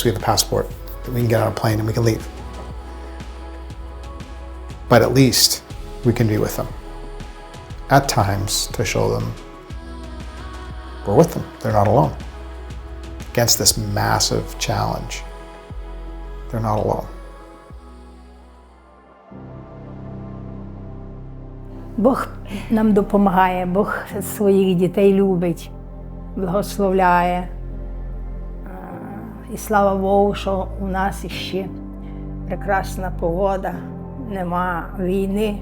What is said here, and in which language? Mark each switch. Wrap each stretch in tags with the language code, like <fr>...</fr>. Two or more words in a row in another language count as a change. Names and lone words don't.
<en>We have a passport that we can get on a plane and we can leave. But at least we can be with them at times to show them we're with them. They're not alone. Against this massive challenge, they're not alone.</en> <uk>Бог нам допомагає, Бог своїх дітей любить, благословляє. І слава Богу, що у нас іще прекрасна погода, нема війни.</uk>